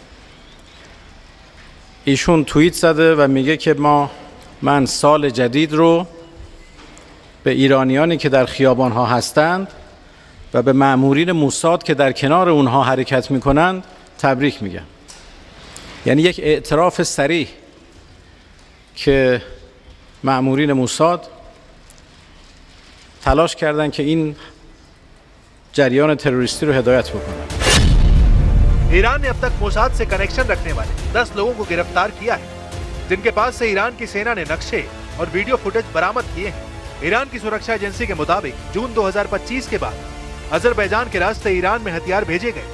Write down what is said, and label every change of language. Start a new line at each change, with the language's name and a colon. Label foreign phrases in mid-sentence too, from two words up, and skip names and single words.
Persian: ایشون توییت زده و میگه که من سال جدید رو به ایرانیانی که در خیابان‌ها هستند و به مأمورین موساد که در کنار اونها حرکت میکنند تبریک میگم. یعنی یک اعتراف صریح که مأمورین موساد تلاش کردن که این جریان تروریستی رو هدایت بکنن.
Hindi: ईरान ने अब तक मोसाद से कनेक्शन रखने वाले 10 लोगों को गिरफ्तार किया है, जिनके पास से ईरान की सेना ने नक्शे और
English: video footage
Hindi: बरामद किए हैं। ईरान की सुरक्षा एजेंसी के मुताबिक जून 2025 के बाद अजरबैजान के रास्ते ईरान में हथियार भेजे गए।